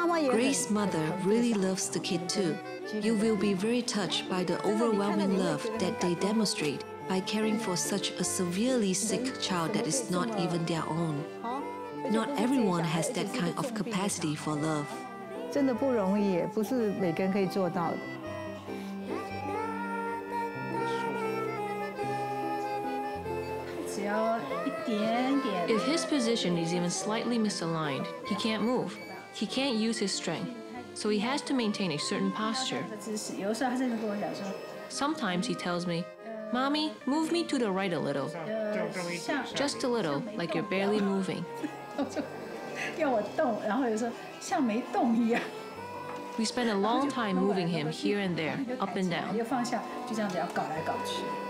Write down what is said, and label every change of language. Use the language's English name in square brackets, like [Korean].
[English] Grace's mother really loves the kid too. You will be very touched by the overwhelming love that they demonstrate by caring for such a severely sick child that is not even their own. Not everyone has that kind of capacity for love. [Chinese] 真的不容易耶，不是每个人可以做到的。只要一点点。 [English] If his position is even slightly misaligned, he can't move. He can't use his strength, so he has to maintain a certain posture. [Chinese] 姿势，有的时候他甚至跟我讲说， [English] Sometimes he tells me, "Mommy, move me to the right a little." [Chinese] 像 [English] Just a little, like you're barely moving. [Chinese] 要我动，然后有时候像没动一样。 [English] We spend a long time moving him here and there, up and down. [Chinese] 又放下，就这样子要搞来搞去。